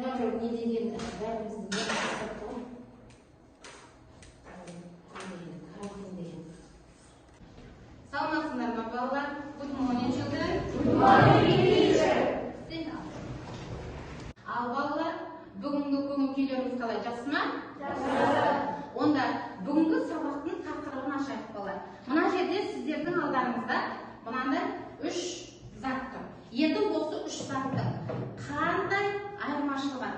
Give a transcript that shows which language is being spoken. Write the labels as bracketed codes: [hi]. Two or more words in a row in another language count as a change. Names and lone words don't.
[kk] не деген бәріміздің мақсат қой. Карантин деген. Саламатсыздар ма балалар? [en] Good morning, children. Good morning, teacher. [kk] Ал балалар, бүгінгі көңіл күйлеріңіз қалай, жақсы ма? Жақсы. Онда бүгінгі сабақтың тақырыбын ашайық балалар. Мына жерде сіздердің алдарыңызда мынандай 3 зат тұр. Енді осы 3 заттың қандай айырмашылығы бар?